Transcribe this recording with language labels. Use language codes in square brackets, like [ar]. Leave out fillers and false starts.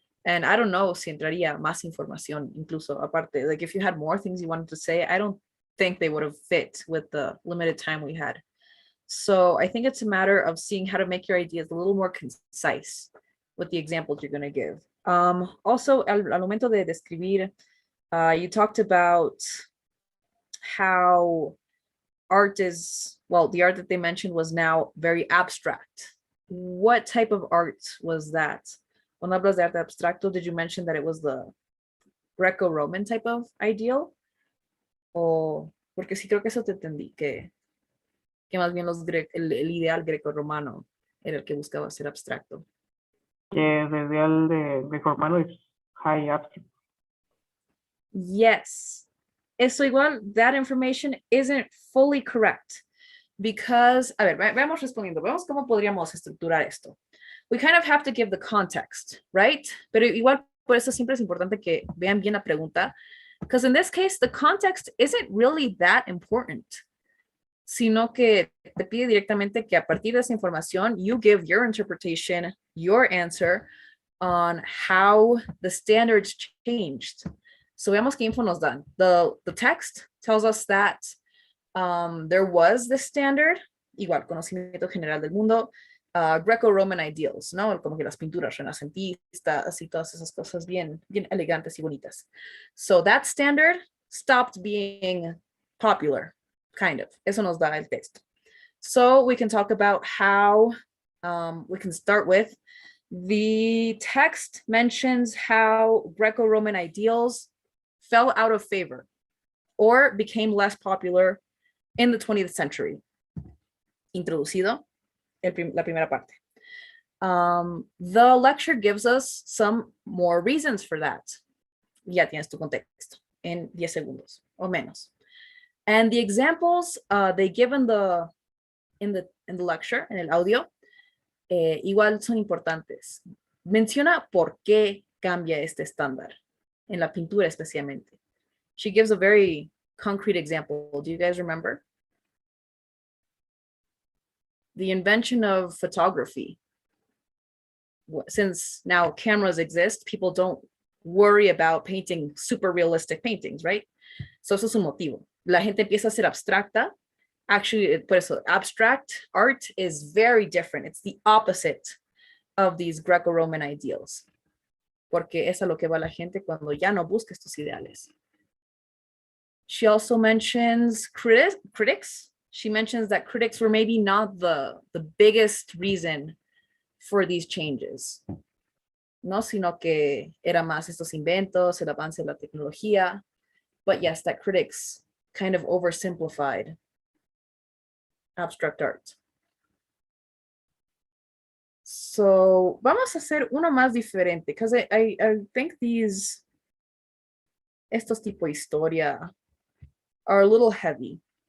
[en] And I don't know [es] si entraría más información, incluso aparte. [en] Like if you had more things you wanted to say, I don't think they would have fit with the limited time we had. So I think it's a matter of seeing how to make your ideas a little more concise with the examples you're going to give. Also, [es] al momento de describir, [en] you talked about how art is, well, the art that they mentioned was now very abstract. What type of art was that? [es] Cuando hablas de arte abstracto, [en] did you mention that it was the Greco-Roman type of ideal? [es] O, porque sí creo que eso te entendí, que más bien el ideal greco-romano era el que buscaba ser abstracto. Que el ideal de Greco-Romano es [en] high abstract. Yes. [es] Eso igual, [en] that information isn't fully correct. Because, [es] a ver, vamos respondiendo, vemos cómo podríamos estructurar esto. [en] We kind of have to give the context, right? [es] Pero igual, por eso siempre es importante que vean bien la pregunta. [en] Because in this case, the context isn't really that important. [es] Sino que te pide directamente que a partir de esa información, [en] you give your interpretation, your answer on how the standards changed. So [es] veamos qué info nos dan. [en] The text tells us that there was this standard, [es] igual, conocimiento general del mundo, [en] Greco-Roman ideals, ¿no? [es] Como que las pinturas renacentistas y todas esas cosas bien elegantes y bonitas. [en] So that standard stopped being popular, kind of. [es] Eso nos da el texto. [en] So we can talk about how, we can start with, the text mentions how Greco-Roman ideals fell out of favor or became less popular in the 20th century. [es] Introducido, la primera parte. [en] The lecture gives us some more reasons for that. [es] Ya tienes tu contexto en 10 segundos o menos. [en] And the examples they give in the lecture, [es] en el audio, igual son importantes. Menciona por qué cambia este estándar, en la pintura especialmente. [en] She gives a very concrete example. Do you guys remember? The invention of photography. Since now cameras exist, people don't worry about painting super realistic paintings, right? So [es] eso es un motivo. La gente empieza a ser abstracta. [en] Actually, [es] por eso, [en] abstract art is very different. It's the opposite of these Greco-Roman ideals. [es] Porque es a lo que va la gente cuando ya no busca estos ideales. [en] She also mentions critics. She mentions that critics were maybe not the biggest reason for these changes. [es] No, sino que era más estos inventos, el avance de la tecnología. [en] But yes, that critics kind of oversimplified abstract art. [es] So vamos a hacer uno más diferente, [en] because I think [es] estos tipo historia [en] are a little heavy.